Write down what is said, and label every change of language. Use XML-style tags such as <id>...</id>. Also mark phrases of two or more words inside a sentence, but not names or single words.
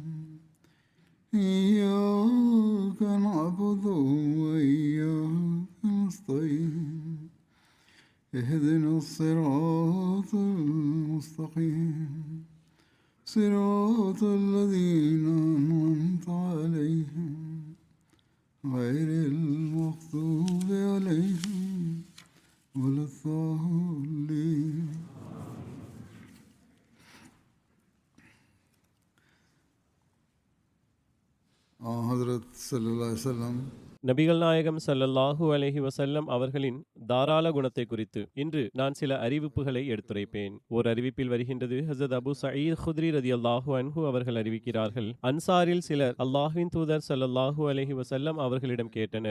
<ar>إياك نعبد وإياك نستعين اهدنا الصراط المستقيم صراط الذين أنعمت عليهم غير المغضوب عليهم ولا الضالين. حضرت صلی اللہ علیہ وسلم</ar> <ta>நபிகள் நாயகம்</ta> <ar>صلى الله عليه وسلم</ar> <ta>அவர்களின் தாராள குணத்தை குறித்து இன்று நான் சில அறிவிப்புகளை எடுத்துரைப்பேன். ஓர் அறிவிப்பில் வருகின்றது, ஹஸரத் அபூ சயீத் குத்ரி</ta> <ar>رضي الله عنه</ar> <ta>அவர்கள் அறிவிக்கிறார்கள், அன்சாரில் சிலர் அல்லாஹ்வின் தூதர்</ta> <ar>صلى الله عليه وسلم</ar> <ta>அவர்களிடம் கேட்டனர்.</ta>